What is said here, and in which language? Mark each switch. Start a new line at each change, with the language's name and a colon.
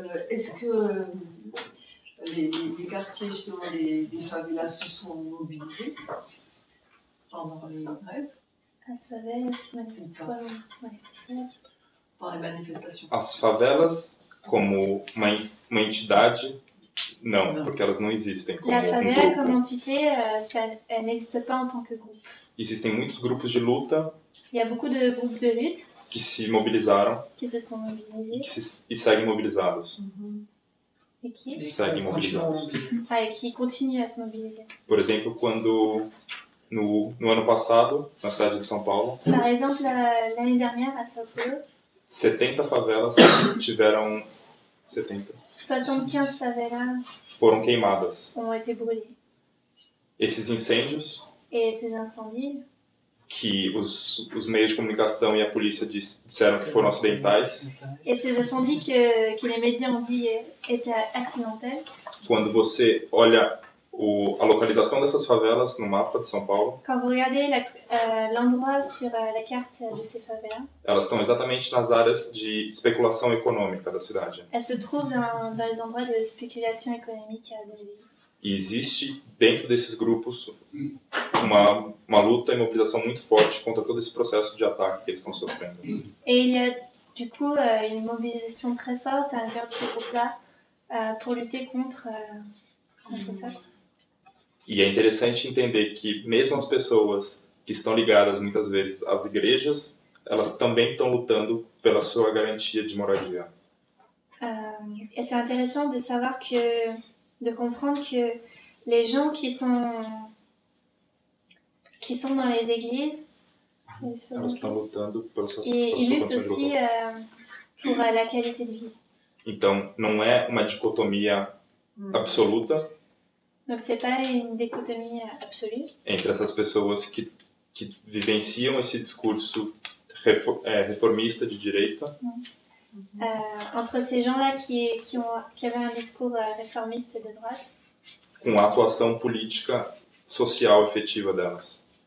French: Est-ce que les quartiers justement des favelas se sont mobilisés pendant les grèves?
Portuguese: As favelas foram manifestadas?
French: Pendant les manifestations.
Portuguese: As favelas, como uma entidade Não, Não. porque elas não existem como
French: La
Portuguese: um favela grupo.
French: comme entité, elle n'existe pas en tant que groupe.
Portuguese: Existem muitos grupos de luta
French: Il y a beaucoup de groupes de lutte
Portuguese: que se mobilizaram
French: qui se sont
Portuguese: e,
French: mobilisés
Portuguese: e seguem mobilizados.
French: et qui,
Portuguese: E Segue continuam mobilizados.
French: et qui continuent à se mobiliser.
Portuguese: Por exemplo, quando no ano passado, na cidade de São Paulo,
French: Par exemple, l'année dernière à Sao Paulo,
Portuguese: 70 favelas tiveram 70 75 favelas foram queimadas.
French: ont été brûlées.
Portuguese: Esses incêndios
French: Et ces incendies,
Portuguese: que os meios de comunicação e a polícia disseram que foram acidentais,
French: et ces incendies que les médias ont dit étaient accidentels,
Portuguese: quando você olha a localização dessas favelas no mapa de São Paulo,
French: quand vous regardez l'endroit sur la carte de ces favelas,
Portuguese: elas estão exatamente nas áreas de especulação econômica da cidade.
French: elles se trouvent dans les endroits de spéculation économique de la ville.
Portuguese: E existe dentro desses grupos uma luta e mobilização muito forte contra todo esse processo de ataque que eles estão sofrendo.
French: Et il y a du coup une mobilisation très forte à l'intérieur de ces groupes-là pour lutter contre ça.
Portuguese: E é interessante entender que mesmo as pessoas que estão ligadas muitas vezes às igrejas, elas também estão lutando pela sua garantia de moradia.
French: Et c'est intéressant de savoir de comprendre que les gens qui sont dans les églises,
Portuguese: Elas estão lutando pela sua
French: ils luttent
Portuguese: condição de
French: aussi
Portuguese: luta.
French: pour la qualité de vie.
Portuguese: Então, não é uma dicotomia absoluta
French: Donc c'est pas une dichotomie absolue
Portuguese: entre essas pessoas que vivenciam esse discurso reformista de direita
French: entre ces gens-là qui avaient un discours réformiste de droite,
Portuguese: com a atuação política social efetiva delas.